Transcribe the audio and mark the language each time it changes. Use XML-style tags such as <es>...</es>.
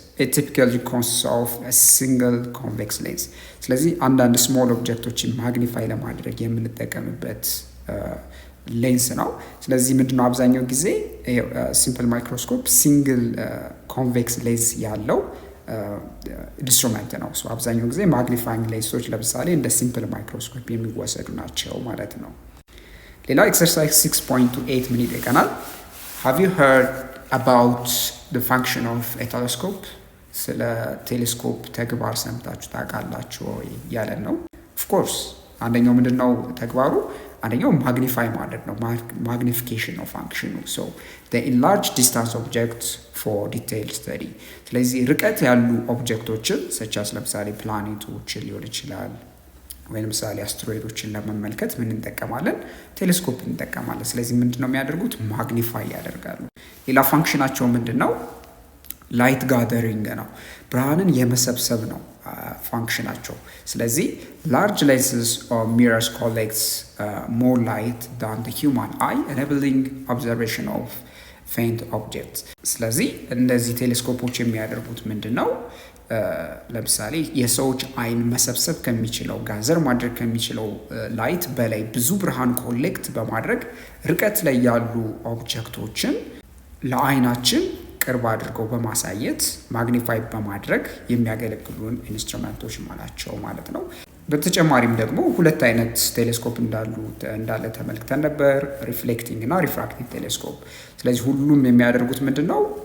<en>It typically consists of a single convex lens.</en> <am>ስለዚህ አንዳንድ ስሞል ኦብጀክቶችን ማግኒፋይ ለማድረግ የምንጠቀምበት ሌንስ ነው። ስለዚህ ምንድነው አብዛኛው ጊዜ ሲምፕል ማይክሮስኮፕ ሲንግል ኮንቬክስ ሌንስ ያለው ኢንስትሩመንት ነው። አብዛኛው ጊዜ ማግኒፋይንግ ሌንሶች ለምሳሌ እንደ ሲምፕል ማይክሮስኮፕ የሚወሰዱ ናቸው ማለት ነው። ሌላው ኤክሰርሳይዝ 6.28 ምን ይጠይቀናል?</am> <en>Have you heard about the function of a telescope?</en> <am>ስለ ቴሌስኮፕ ተግባር ሰምታችሁ ታውቃላችሁ ወይ ያለን ነው። ኦፍ ኮርስ አንደኛው ምንድነው ተግባሩ? አንደኛው ማግኒፋይ ማድረግ ነው። ማግኒፊኬሽን ነው ፋንክሽኑ። ሶ</am> <en>the enlarged distance objects for detailed study።</en> <am>ስለዚህ ርቀት ያሉ ኦብጀክቶችን ሰቻስ ለምሳሌ ፕላኔቶችን ሊሆን ይችላል ወይ ለምሳሌ አስትሮይዶችን ለመመልከት ምን እንጠቀማለን? ቴሌስኮፕ እንጠቀማለን። ስለዚህ ምንድነው የሚያደርጉት? ማግኒፋይ ያደርጋሉ። ሌላ ፋንክሽናቸው ምንድነው? ላይት ጋደሪንግ ነው። ብርሃንን የመሰብሰብ ነው ፋንክሽናቸው። ስለዚህ</am> <en>large lenses or mirrors collects more light than the human eye, enabling observation of faint objects።</en> <am>ስለዚህ እነዚህ ቴሌስኮፖች የሚያደርጉት ምንድነው? ለምሳሌ የሰዎች አይን መሰብሰብ ከሚችለው ጋዘር ማድረግ ከሚችለው ላይት በላይ ብዙ ብርሃን ኮሌክት በማድረግ ርቀት ላይ ያሉ ኦብጀክቶችን ለአይናችን ቅርብ አድርገው በማሳየት ማግኒፋይ በማድረግ የሚያገለግሉን ኢንስትሩመንቶች ናቸው ማለት ነው። በተጨማሪም ደግሞ ሁለት አይነት ቴሌስኮፕ እንዳለ ተመልክተን ነበር፣ ሪፍሌክቲንግ እና ሪፍራክቲቭ ቴሌስኮፕ። ስለዚህ ሁሉም የሚያደርጉት ምንድነው?</am>